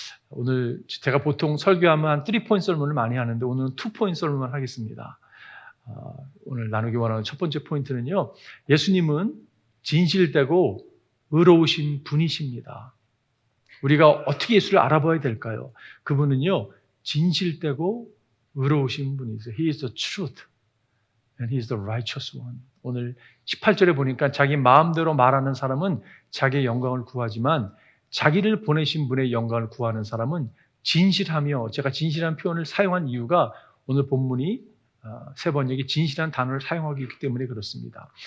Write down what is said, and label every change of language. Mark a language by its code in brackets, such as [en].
[ko] 오늘 제가 보통 설교하면 한 3포인트 설문을 많이 하는데 오늘은 2포인트 설문을 하겠습니다. 오늘 나누기 원하는 첫 번째 포인트는요, 예수님은 진실되고 의로우신 분이십니다. 우리가 어떻게 예수를 알아봐야 될까요? 그분은요 진실되고 의로우신 분이세요. [en] He is the truth and He is the righteous one. [ko] 오늘 18절에 보니까 자기 마음대로 말하는 사람은 자기의 영광을 구하지만 자기를 보내신 분의 영광을 구하는 사람은 진실하며, 제가 진실한 표현을 사용한 이유가 오늘 본문이 세 번 여기 진실한 단어를 사용하기 때문에 그렇습니다.